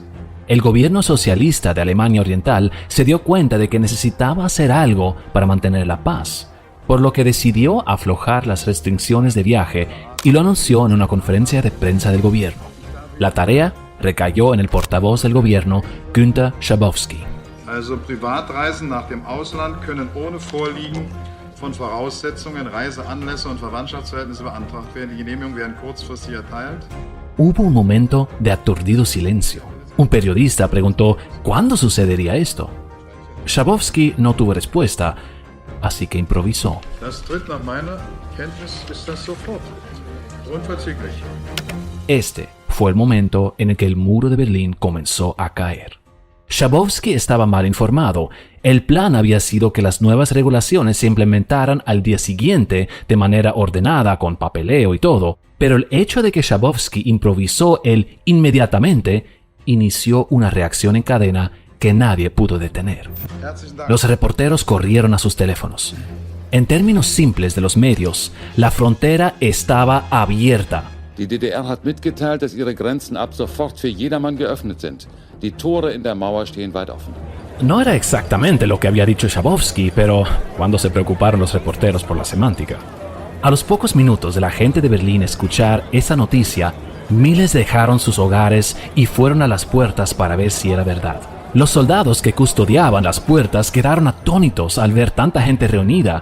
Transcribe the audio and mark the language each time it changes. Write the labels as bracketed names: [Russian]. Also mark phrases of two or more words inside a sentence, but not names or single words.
[Spanish] El gobierno socialista de Alemania Oriental se dio cuenta de que necesitaba hacer algo para mantener la paz, por lo que decidió aflojar las restricciones de viaje y lo anunció en una conferencia de prensa del gobierno. La tarea recayó en el portavoz del gobierno, Günter Schabowski. [German] Also Privatreisen nach dem Ausland können ohne Vorliegen von Voraussetzungen, Reiseanlässe und Verwandtschaftsverhältnisse beantragt werden. Die Genehmigungen werden kurzfristig erteilt. [Spanish] Hubo un momento de aturdido silencio. Un periodista preguntó ¿cuándo sucedería esto? Schabowski no tuvo respuesta, así que improvisó. [German] Das tritt nach meiner Kenntnis ist das sofort. Unverzüglich. [Spanish] Este fue el momento en el que el muro de Berlín comenzó a caer. Schabowski estaba mal informado. El plan había sido que las nuevas regulaciones se implementaran al día siguiente de manera ordenada, con papeleo y todo, pero el hecho de que Schabowski improvisó el inmediatamente inició una reacción en cadena que nadie pudo detener. Los reporteros corrieron a sus teléfonos. En términos simples de los medios, la frontera estaba abierta. [German] Die DDR hat mitgeteilt, dass ihre Grenzen ab sofort für jedermann geöffnet sind. Die Tore in der Mauer stehen weit offen. [Spanish] No era exactamente lo que había dicho Schabowski, pero cuando se preocuparon los reporteros por la semántica. A los pocos minutos de la gente de Berlín escuchar esa noticia, miles dejaron sus hogares y fueron a las puertas para ver si era verdad. Los soldados que custodiaban las puertas quedaron atónitos al ver tanta gente reunida.